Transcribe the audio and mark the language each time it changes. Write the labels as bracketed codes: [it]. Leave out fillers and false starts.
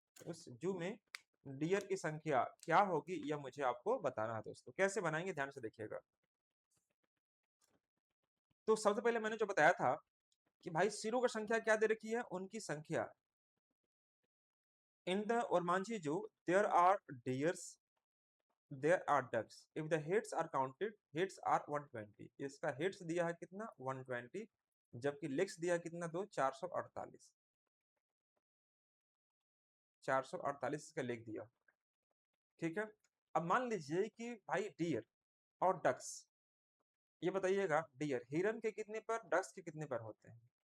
[hi] उस जू में डियर की संख्या क्या होगी यह मुझे आपको बताना है दोस्तों। कैसे बनाएंगे ध्यान से देखिएगा। तो सबसे पहले मैंने जो बताया था कि भाई सिरों की संख्या क्या दे रखी है, उनकी संख्या। [en] In the Ormanjhi zoo there are deers, there are ducks. If the heads are counted, heads are 120. [hi] इसका heads दिया है कितना 120, जबकि legs दिया है कितना दो 448, 448 इसका लेग दिया। ठीक है। अब मान लीजिए कि भाई डियर और डक्स, ये बताइएगा डियर हिरन के कितने पैर, डक्स के कितने पैर होते हैं।